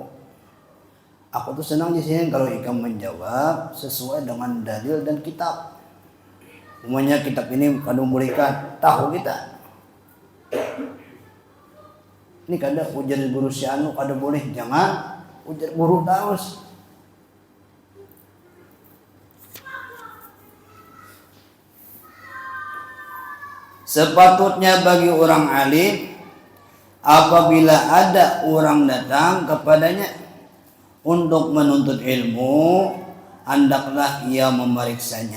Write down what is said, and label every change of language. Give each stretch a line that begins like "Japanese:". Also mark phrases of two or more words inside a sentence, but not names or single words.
Banjar: Aku tuh senang di sini kalau ikam menjawab sesuai dengan dalil dan kitab. Umumnya kitab ini kada memberikan tahu kita. Ini kada ujar guru si anu kada boleh, jangan ujar guru terus.
Indonesian: Sepatutnya bagi orang alim apabila ada orang datang kepadanya untuk menuntut ilmu, hendaklah ia memeriksanya.